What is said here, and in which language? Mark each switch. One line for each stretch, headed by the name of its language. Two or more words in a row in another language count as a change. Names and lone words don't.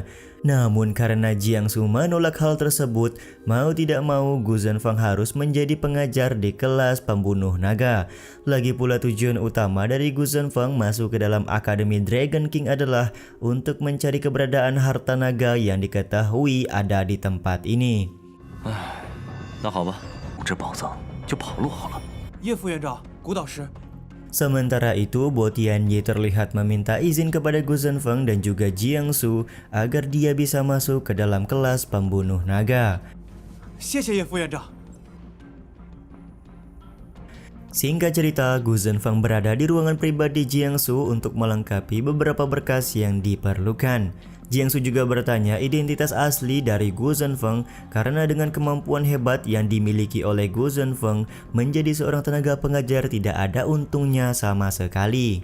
Indonesian: Namun karena Jiangsu menolak hal tersebut, mau tidak mau Gu Zhenfeng harus menjadi pengajar di kelas pembunuh naga. Lagi pula tujuan utama dari Gu Zhenfeng masuk ke dalam Akademi Dragon King adalah untuk mencari keberadaan harta naga yang diketahui ada di tempat ini.
Chinese: 那好吧，我这宝藏就跑路好了。叶副院长，古导师，
Indonesian: Sementara itu, Bo Tianyi terlihat meminta izin kepada Gu Zhenfeng dan juga Jiangsu agar dia bisa masuk ke dalam kelas pembunuh naga.
Chinese: 谢谢叶副院长。
Indonesian: Singkat cerita, Gu Zhenfeng berada di ruangan pribadi Jiangsu untuk melengkapi beberapa berkas yang diperlukan. Jiangsu juga bertanya identitas asli dari Gu Zhenfeng karena dengan kemampuan hebat yang dimiliki oleh Gu Zhenfeng, menjadi seorang tenaga pengajar tidak ada untungnya sama sekali.